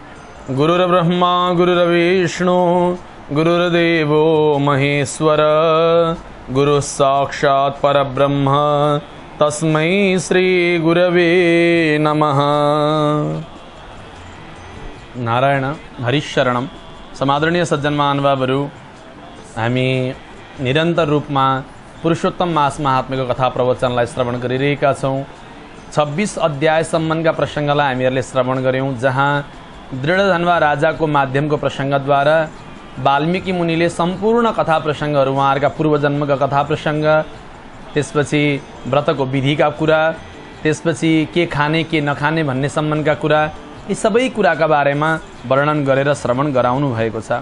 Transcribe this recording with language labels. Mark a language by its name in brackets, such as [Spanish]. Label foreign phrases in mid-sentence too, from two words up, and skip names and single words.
[Sanskrit] गुरुर्ब्रह्मा गुरुर्विष्णु गुरुर्देवो महेश्वर गुरुः साक्षात् परब्रह्म तस्मै श्री गुरवे नमः। नारायण हरिशरणं। [Nepali] समादरणीय सज्जन महानुभावहरू, हामी निरन्तर रूपमा पुरुषोत्तम मास महात्म्यको कथा प्रवचनलाई श्रवण गरिरहेका छौँ। 26 अध्यायसम्मका प्रसङ्गलाई हामीहरूले श्रवण गऱ्यौँ, जहाँ दृढधन्वा राजाको माध्यमको प्रसङ्गद्वारा वाल्मीकि मुनिले सम्पूर्ण कथा प्रसङ्गहरू, उहाँहरूका पूर्वजन्मका कथा प्रसङ्ग, त्यसपछि व्रतको विधिका कुरा, त्यसपछि के खाने के नखाने भन्ने सम्बन्धका कुरा, यी सबै कुराका बारेमा वर्णन गरेर श्रवण गराउनु भएको छ।